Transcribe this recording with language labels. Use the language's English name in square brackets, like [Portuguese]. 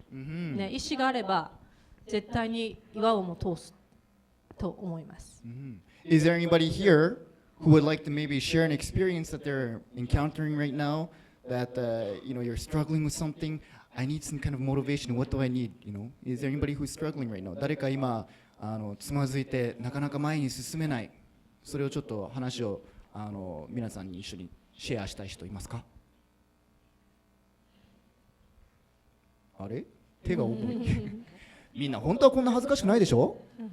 [Japanese] ね、意志があれば絶対に岩をも通すと思います。 [English] Is there anybody here who would like to maybe share an experience that they're encountering right now that you know you're struggling with something? I need some kind of motivation. What do I need? You know, is there anybody who's struggling right now? [Japanese] 誰か今つまずいてなかなか前に進めない。それをちょっと話を皆さんに一緒にシェアしたい人いますか？あれ？手が重い。みんな本当はこんな恥ずかしくないでしょ？